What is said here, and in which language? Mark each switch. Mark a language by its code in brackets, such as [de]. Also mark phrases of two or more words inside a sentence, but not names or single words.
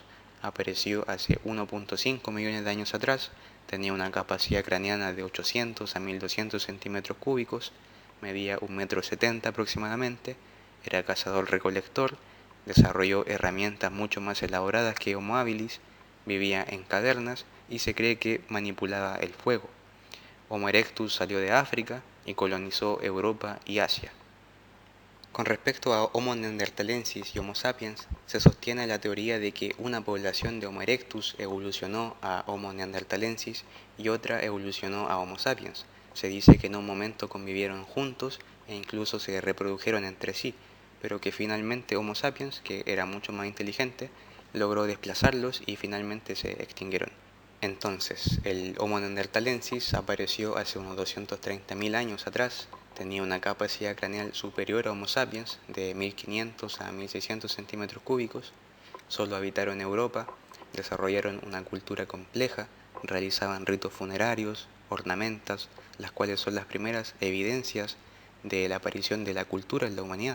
[es] Apareció hace 1.5 millones de años atrás, tenía una capacidad craneana de 800 a 1200 centímetros cúbicos, medía 1,70 m aproximadamente, era cazador-recolector, desarrolló herramientas mucho más elaboradas que Homo habilis, vivía en cavernas y se cree que manipulaba el fuego. Homo erectus salió de África y colonizó Europa y Asia. Con respecto a Homo neanderthalensis y Homo sapiens, se sostiene la teoría de que una población de Homo erectus evolucionó a Homo neanderthalensis y otra evolucionó a Homo sapiens. Se dice que en un momento convivieron juntos e incluso se reprodujeron entre sí, pero que finalmente Homo sapiens, que era mucho más inteligente, logró desplazarlos y finalmente se extinguieron. Entonces, el Homo neanderthalensis apareció hace unos 230.000 años atrás, tenía una capacidad craneal superior a Homo sapiens de 1500 a 1600 centímetros cúbicos, solo habitaron en Europa, desarrollaron una cultura compleja, realizaban ritos funerarios, ornamentas, las cuales son las primeras evidencias de la aparición de la cultura en la humanidad.